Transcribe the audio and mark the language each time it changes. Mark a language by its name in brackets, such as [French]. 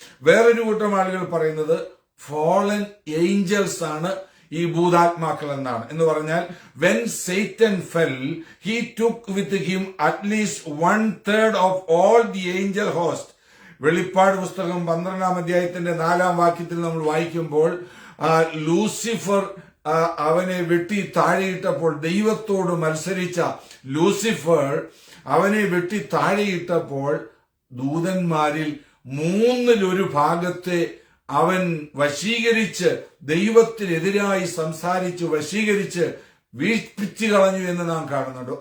[Malayalam] വേറൊരു കൂട്ടം ആളുകൾ പറയുന്നത് [English] fallen angels [Malayalam] ആണ് ഈ ഭൂതാത്മാക്കൾ എന്നാണ്. എന്ന് പറഞ്ഞാൽ [English] when Satan fell, he took with him at least 1/3 of all the angel host. [Malayalam] വെളിപ്പാട് പുസ്തകം 12-ാം അധ്യായത്തിന്റെ 4-ാം വാക്യത്തിൽ നമ്മൾ വായിക്കുമ്പോൾ ലൂസിഫർ അവനെ വെട്ടി താഴെയിട്ടപ്പോൾ, ദൈവത്തോട് മത്സരിച്ച ലൂസിഫർ അവനെ വെട്ടി താഴെയിട്ടപ്പോൾ ദൂതന്മാരിൽ 1/3 ഭാഗത്തെ അവൻ വശീകരിച്ച് ദൈവത്തിനെതിരായി സംസാരിച്ച് വശീകരിച്ച് വീഴ്പിച്ചു കളഞ്ഞു എന്ന് നാം കാണുന്നുണ്ട്.